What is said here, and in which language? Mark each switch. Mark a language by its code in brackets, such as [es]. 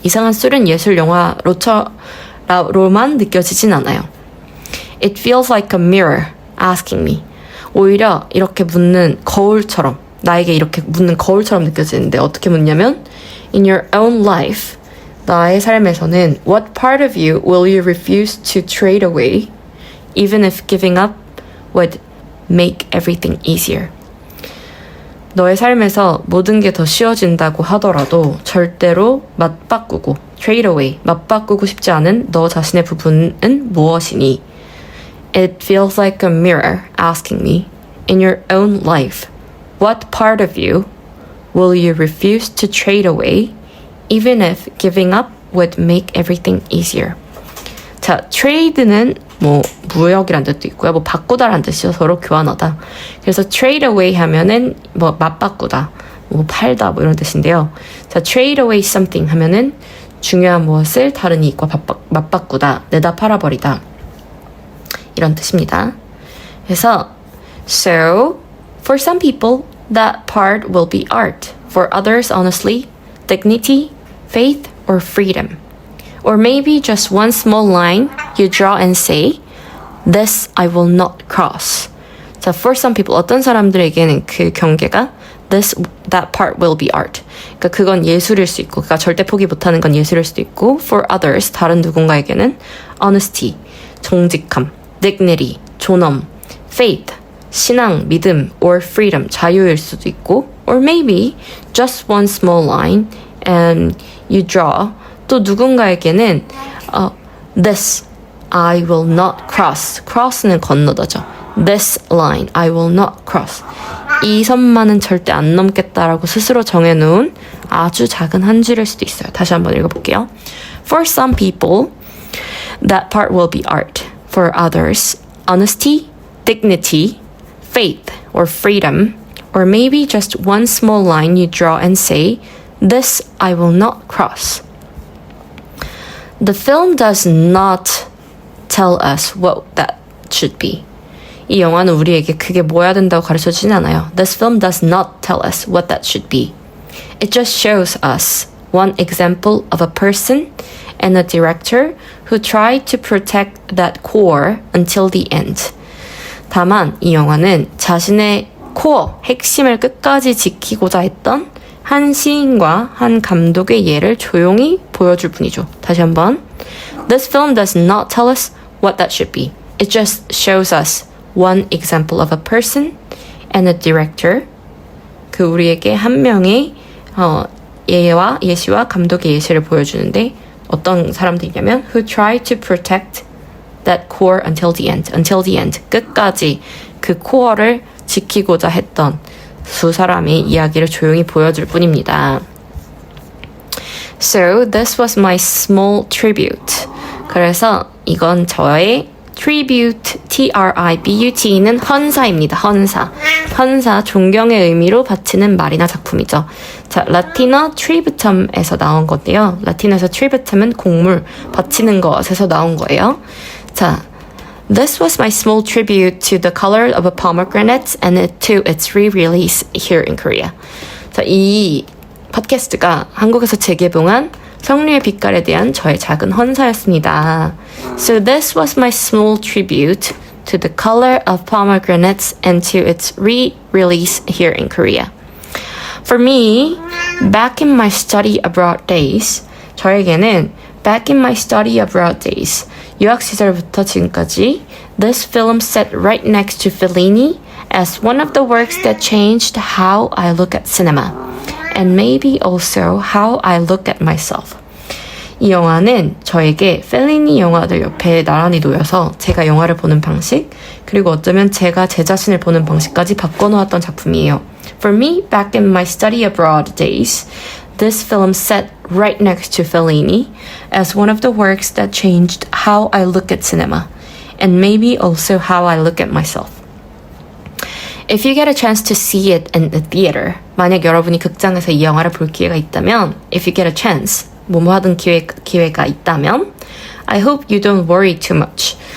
[ko] 이상한 소련 예술 영화로만 느껴지진 않아요. [en] It feels like a mirror asking me. [ko] 오히려 이렇게 묻는 거울처럼, 나에게 이렇게 묻는 거울처럼 느껴지는데 어떻게 묻냐면 [en] In your own life, [ko] 나의 삶에서는 [en] What part of you will you refuse to trade away even if giving up would make everything easier? [ko] 너의 삶에서 모든 게 더 쉬워진다고 하더라도 절대로 맞바꾸고, trade away, 맞바꾸고 싶지 않은 너 자신의 부분은 무엇이니? [en] It feels like a mirror asking me, in your own life, what part of you will you refuse to trade away, even if giving up would make everything easier? [ko] 자, trade는 뭐 무역이란 뜻도 있고요. 뭐 바꾸다란 뜻이죠. 서로 교환하다. 그래서 trade away 하면은 뭐 맞바꾸다, 뭐 팔다 뭐 이런 뜻인데요. 자, trade away something 하면은 중요한 무엇을 다른 이익과 맞바꾸다, 내다 팔아버리다 이런 뜻입니다. [en] 그래서 so for some people that part will be art. For others, honestly, dignity, faith, or freedom. Or maybe just one small line you draw and say, this I will not cross. 자, for some people, [ko] 어떤 사람들에게는 그 경계가 [en] that part will be art. [ko] 그러니까 그건 예술일 수 있고, 그러니까 절대 포기 못하는 건 예술일 수도 있고, [en] for others, [ko] 다른 누군가에게는 honesty, 정직함, dignity, 존엄, faith, 신앙, 믿음, or freedom, 자유일 수도 있고, [en] or maybe just one small line and you draw. [ko] 또 누군가에게는 [en] this I will not cross. [ko] cross는 건너다죠. [en] This line I will not cross. [ko] 이 선만은 절대 안 넘겠다라고 스스로 정해놓은 아주 작은 한 줄일 수도 있어요. 다시 한번 읽어볼게요. [en] For some people, that part will be art. For others, honesty, dignity, faith, or freedom, or maybe just one small line you draw and say, this I will not cross. The film does not tell us what that should be. [ko] 이 영화는 우리에게 그게 뭐야 된다고 가르쳐주진 않아요. [en] This film does not tell us what that should be. It just shows us one example of a person and a director who tried to protect that core until the end. [ko] 다만 이 영화는 자신의 코어, 핵심을 끝까지 지키고자 했던 한 시인과 한 감독의 예를 조용히 보여줄 뿐이죠. 다시 한번. [en] This film does not tell us what that should be. It just shows us one example of a person and a director. [ko] 그 우리에게 한 명의 예시와 감독의 예시를 보여주는데 어떤 사람들이냐면 [en] who tried to protect that core until the end. Until the end. [ko] 끝까지 그 코어를 지키고자 했던 두 사람의 이야기를 조용히 보여줄 뿐입니다. [en] So this was my small tribute. [ko] 그래서 이건 저의 tribute, T-R-I-B-U-T는 헌사입니다. 헌사, 존경의 의미로 바치는 말이나 작품이죠. 자, 라틴어 tributum에서 나온 건데요. 라틴어에서 tributum은 곡물, 바치는 것에서 나온 거예요. [en] 자, This was my small tribute to The Color of a Pomegranate and to its re-release here in Korea. [ko] 자, 이 팟캐스트가 한국에서 재개봉한 성류의 빛깔에 대한 저의 작은 헌사였습니다. [en] So this was my small tribute to The Color of Pomegranates and to its re-release here in Korea. For me, back in my study abroad days, [ko] 저에게는 [en] back in my study abroad days, [ko] 유학 시절부터 지금까지, [en] this film sat right next to Fellini as one of the works that changed how I look at cinema, and maybe also how I look at myself. [ko] 이 영화는 저에게 펠리니 영화들 옆에 나란히 놓여서 제가 영화를 보는 방식, 그리고 어쩌면 제가 제 자신을 보는 방식까지 바꿔놓았던 작품이에요. [en] For me, back in my study abroad days, this film sat right next to Fellini as one of the works that changed how I look at cinema, and maybe also how I look at myself. If you get a chance to see it in the theater, [ko] 만약 여러분이 극장에서 이 영화를 볼 기회가 있다면, [en] if you get a chance, [ko] 뭐뭐 하던 기회가 있다면, [en] I hope you don't worry too much.